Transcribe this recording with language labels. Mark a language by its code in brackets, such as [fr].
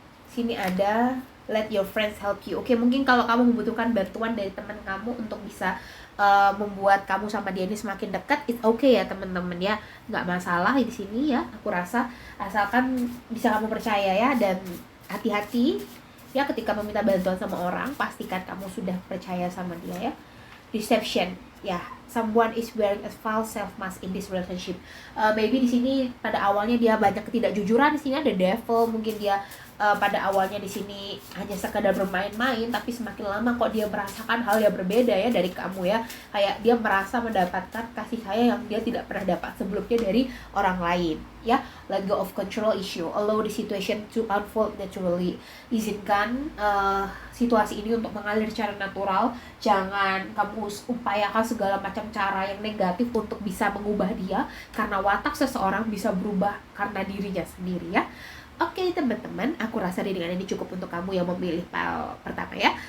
[id] Sini ada [en] let your friends help you. [id] Oke, mungkin kalau kamu membutuhkan bantuan dari teman kamu untuk bisa membuat kamu sama dia ini semakin dekat, [en] it's okay [id] ya teman-teman ya, nggak masalah di sini ya. Aku rasa asalkan bisa kamu percaya ya, dan hati-hati ya ketika meminta bantuan sama orang, pastikan kamu sudah percaya sama dia ya. [en] Deception ya, someone is wearing a false self mask in this relationship. [id] Maybe di sini pada awalnya dia banyak ketidakjujuran. Di sini ada devil, mungkin dia pada awalnya di sini hanya sekadar bermain-main, tapi semakin lama kok dia merasakan hal yang berbeda ya dari kamu ya. Kayak dia merasa mendapatkan kasih sayang yang dia tidak pernah dapat sebelumnya dari orang lain ya. [en] Let go of control issue, allow the situation to unfold naturally. [id] Izinkan situasi ini untuk mengalir secara natural. Jangan kamu upayakan segala macam cara yang negatif untuk bisa mengubah dia, karena watak seseorang bisa berubah karena dirinya sendiri ya. Oke teman-teman, aku rasa readingan ini cukup untuk kamu yang memilih pile pertama ya.